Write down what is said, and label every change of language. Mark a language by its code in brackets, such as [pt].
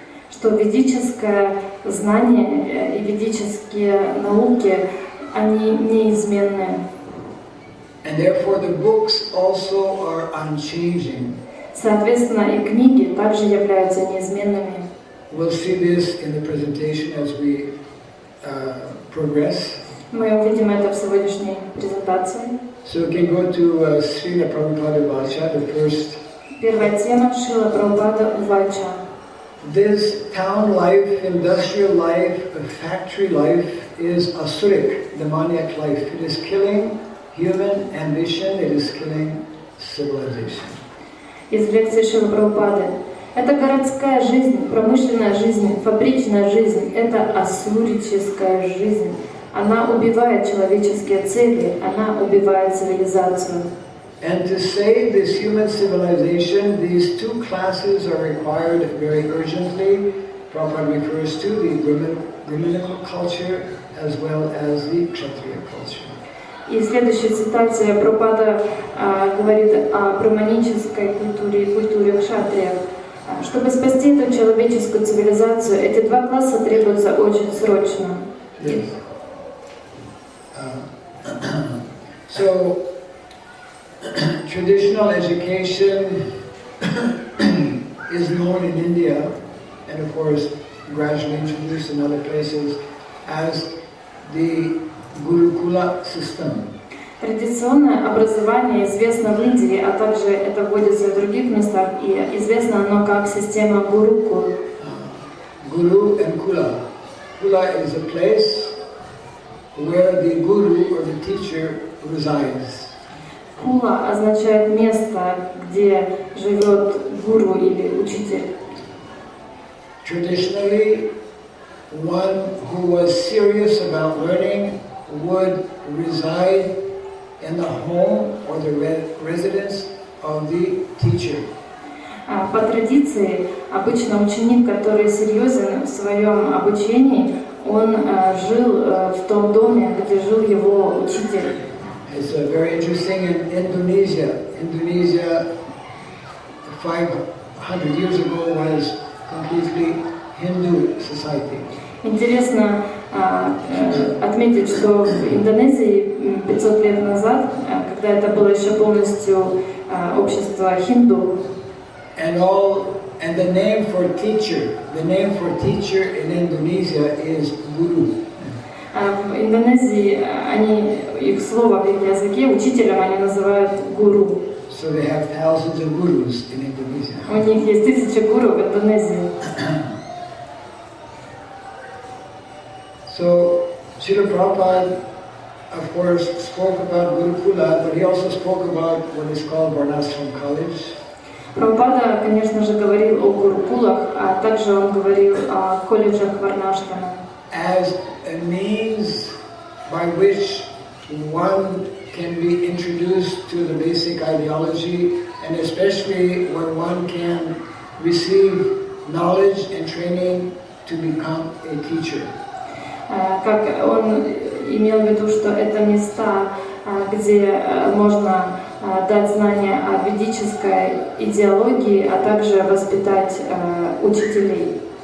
[ru] что ведическое знание и ведические науки, они неизменны. [en] And therefore the books also are unchanging. [ru] Соответственно, и книги также являются неизменными. [en] We'll see this in the presentation as we progress. [ru] Мы увидим это в сегодняшней презентации. [en] So we can go to Srila Prabhupada Vacha, the first. [ru] Первая тема Шрила Прабхупада Увача. [en] This town life, industrial life, factory life is asuric, demoniac life. It is killing human ambition, it is killing civilization. [ru] Из лекции Шрилы Прабхупады. Это городская жизнь, промышленная жизнь, фабричная жизнь. Это асурическая жизнь. Она убивает человеческие цели, она убивает цивилизацию. [en] And to save this human civilization, these two classes are required very urgently. Prabhupada refers to the Brahminical culture as well as the Kshatriya culture. [ru] И в следующей цитате Прабхупада говорит о браманической культуре и культуре кшатриев. Чтобы спасти эту человеческую цивилизацию, эти два класса требуются очень срочно. [en] Yes. So, traditional education is known in India and of course gradually introduced in other places as the Gurukula system. [ru] Традиционное образование известно в Индии, а также это вводится в других местах, и известно оно как система Гурукул. [en] Guru and Kula. Kula is a place where the guru or the teacher resides. [ru] Кула означает место, где живет гуру или учитель. [en] Traditionally, one who was serious about learning would reside in the home or the residence of the teacher. [ru] По традиции, обычно ученик, который серьезен в своем обучении, он жил в том доме, где жил его учитель. [en] It's very interesting in Indonesia. Indonesia 500 years ago was completely Hindu society. [ru] Интересно отметить, что в Индонезии 500 лет назад, когда это было еще полностью общество хинду, [en] and the name for teacher in Indonesia is guru. [ru] В Индонезии их слово в их языке учителем они называют гуру. [en] So they have thousands of gurus in Indonesia. [ru] У них есть 1000 гуру в Индонезии. [en] So Srila Prabhupada, of course, spoke about Gurukula, but he also spoke about what is called Varnashram College. [ru] Прабхупада, конечно же, говорил о гурукулах, а также он говорил о колледжах Варнашрама. [en] As a means by which one can be introduced to the basic ideology, and especially when one can receive knowledge and training to become a teacher. [ru] Как он имел в виду, что это места, где можно дать знания о ведической идеологии, а также воспитать учителей.